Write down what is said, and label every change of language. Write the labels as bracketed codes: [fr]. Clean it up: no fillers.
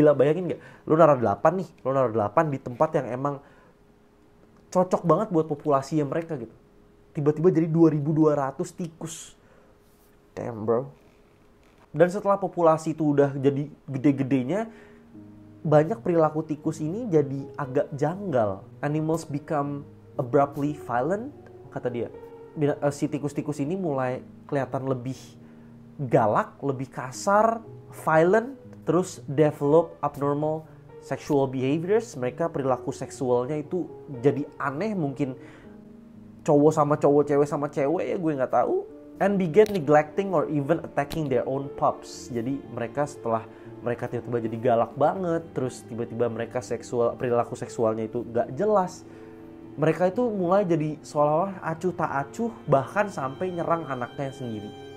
[id] Gila, bayangin gak? Lu naruh 8 nih, lu naruh 8 di tempat yang emang cocok banget buat populasi yang mereka gitu. Tiba-tiba jadi 2.200 tikus. [en] Damn bro. [id] Dan setelah populasi itu udah jadi gede-gedenya, banyak perilaku tikus ini jadi agak janggal. [en] Animals become abruptly violent, [id] kata dia. Si tikus-tikus ini mulai kelihatan lebih galak, lebih kasar, violent, terus [en] develop abnormal sexual behaviors. [id] Mereka perilaku seksualnya itu jadi aneh, mungkin cowok sama cowok, cewek sama cewek ya, gue nggak tahu. [en] And began neglecting or even attacking their own pups. [id] Jadi setelah mereka tiba-tiba jadi galak banget, terus tiba-tiba mereka perilaku seksualnya itu gak jelas. Mereka itu mulai jadi seolah-olah acuh tak acuh, bahkan sampai nyerang anaknya sendiri.